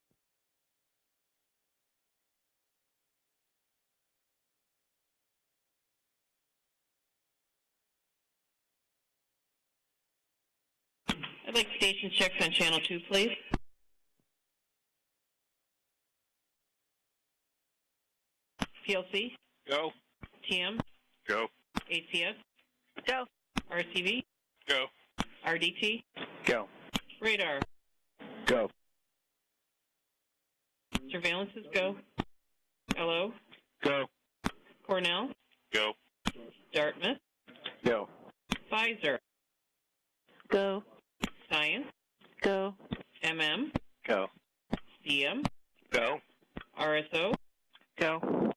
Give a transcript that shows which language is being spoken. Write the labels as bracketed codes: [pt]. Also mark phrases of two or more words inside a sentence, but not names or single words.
[en] I'd like station checks on channel 2, please. PLC? Go. TM? Go. ACS? Go. RCV? Go. RDT? Go. Radar? Go. Surveillances, go. LO? Go. Cornell? Go. Dartmouth, Go. Pfizer, Go. Science, Go. MM, Go. CM, Go. RSO, Go.